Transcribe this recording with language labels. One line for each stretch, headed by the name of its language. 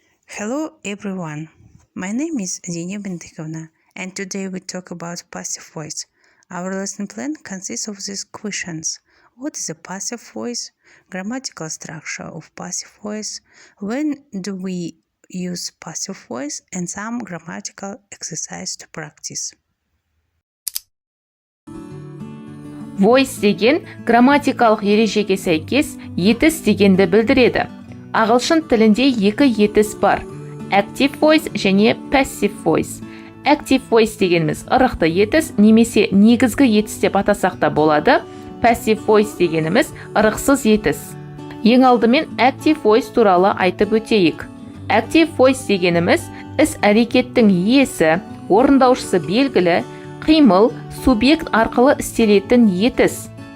English: Hello everyone, my name is Dina Bendikovna and today we talk about passive voice. Our lesson plan consists of these questions. What is a passive voice? Grammatical structure of passive voice. When do we use passive voice? And some grammatical exercise to practice.
Kazakh: Voice деген грамматикалық ережеге сәйкес етіс дегенді білдіреді. Ағылшын тілінде екі етіс бар. Active voice және passive voice. Active voice дегеніміз ырықты етіс немесе негізгі етіс деп атасақ та болады. Passive voice дегеніміз ырықсыз етіс. Ең алдымен active voice туралы айтып өтейік. Active voice дегеніміз іс әрекеттің иесі, орындаушысы белгілі, қимыл, субъект арқылы істелетін етіс.